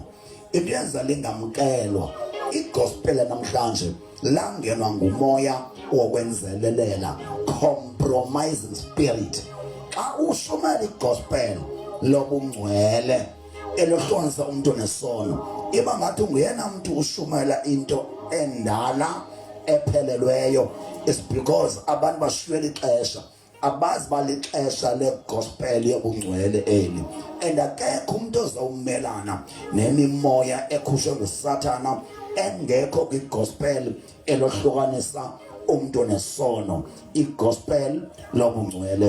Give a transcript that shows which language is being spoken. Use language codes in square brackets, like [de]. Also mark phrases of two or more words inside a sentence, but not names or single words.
[xh] Into yenza lingamkelwa igospel namhlanje langenwa ngumoya wokwenzelelela, [en] compromising spirit. [xh] Xa ushumela igospel lobungcwele elohlukanisa umuntu nesono, iba ngathi nguyena umuntu ushumela into endala ephelelweyo. [en] It's because [xh] abantu bashiyela ixesha, abazi balixesha legospel yobungcwele eli, and akekho umuntu ozawumelana nemimoya ekhushwe nguSathana engekho kwigospel elohlukanisa umuntu nesono, igospel lobungcwele.